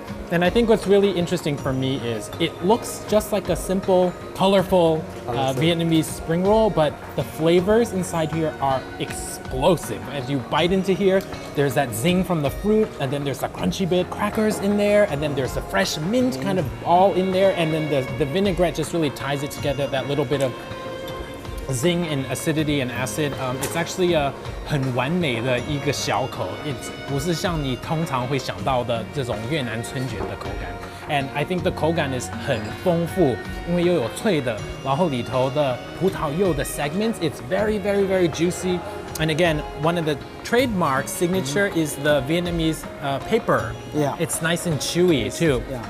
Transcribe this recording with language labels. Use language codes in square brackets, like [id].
[en] And I think what's really interesting for me is it looks just like a simple, colorful Vietnamese spring roll, but the flavors inside here are explosive. As you bite into here, there's that zing from the fruit, and then there's a crunchy bit crackers in there, and then there's the fresh mint kind of all in there, and then the vinaigrette just really ties it together, that little bit of zing and acidity and acid. It's actually a [zh] 很完美的一个小口， It's 不是像你通常会想到的这种越南春卷的口感。 [en] And I think the 口感 is [zh] 很丰富，因为又有脆的，然后里头的葡萄柚的 [en] segments, it's very, very, very juicy. And again, one of the trademark signature is the Vietnamese paper. Yeah. It's nice and chewy too. Yeah.